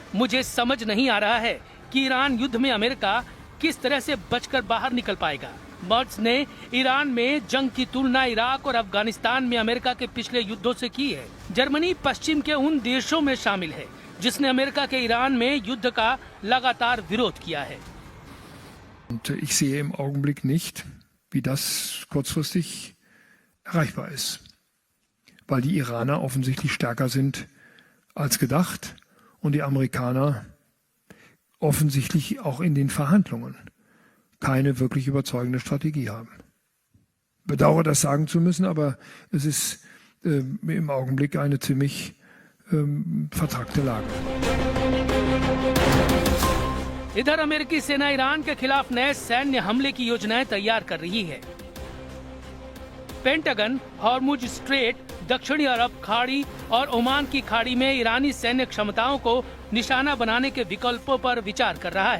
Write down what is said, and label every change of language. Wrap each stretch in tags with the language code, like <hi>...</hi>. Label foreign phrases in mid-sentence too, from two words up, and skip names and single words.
<hi>मुझे समझ नहीं आ रहा है कि ईरान युद्ध में अमेरिका किस तरह से बचकर बाहर निकल पाएगा। मर्ट्स ने ईरान में जंग की तुलना इराक और अफगानिस्तान में अमेरिका के पिछले युद्धों से की है। जर्मनी पश्चिम के उन देशों में शामिल है जिसने अमेरिका के ईरान में युद्ध का लगातार विरोध किया है।</hi> <de>Und ich sehe im Augenblick nicht, wie das kurzfristig erreichbar ist, weil die Iraner offensichtlich stärker sind als gedacht und die Amerikaner offensichtlich auch in den Verhandlungen keine wirklich überzeugende Strategie haben. Bedauere das sagen zu müssen, aber es ist im Augenblick eine ziemlich vertrackte Lage.</de> <hi>इधर अमेरिकी सेना ईरान के खिलाफ नए सैन्य हमले की योजनाएं तैयार कर रही है। पेंटागन हॉर्मुज स्ट्रेट, दक्षिणी अरब खाड़ी और ओमान की खाड़ी में ईरानी सैन्य क्षमताओं को निशाना बनाने के विकल्पों पर विचार कर रहा है।</hi>